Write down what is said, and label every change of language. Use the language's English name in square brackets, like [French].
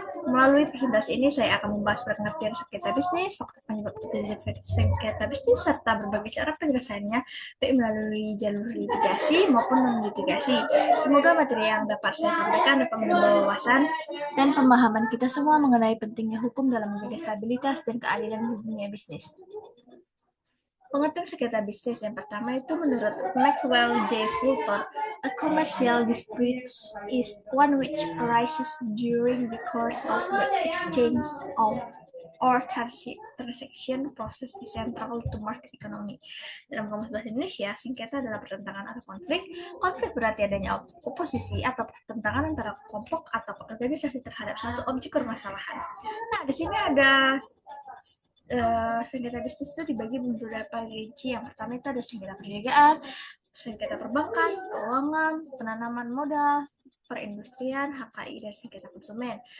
[Indonesian] Melalui presentasi ini, saya akan membahas pengertian sengketa bisnis, faktor penyebab terjadinya sengketa bisnis, serta berbagai cara penyelesaiannya, baik melalui jalur litigasi maupun non-litigasi. Semoga materi yang dapat saya sampaikan dapat menambah wawasan dan pemahaman kita semua mengenai pentingnya hukum dalam menjaga stabilitas dan keadilan di dunia bisnis. Pengertian sengketa bisnis yang pertama itu menurut Maxwell J. [English] Fulton, a commercial dispute is one which arises during the course of the exchange of or transaction process is central to market economy. [Indonesian] Dalam kamus bahasa Indonesia, sengketa adalah pertentangan atau konflik. Konflik berarti adanya oposisi atau pertentangan antara kelompok atau organisasi terhadap satu objek permasalahan. Nah, di sini ada sengketa bisnis itu dibagi beberapa rinci. Yang pertama itu ada sengketa perniagaan, sengketa perbankan, keuangan, penanaman modal, perindustrian, HKI, dan sengketa konsumen.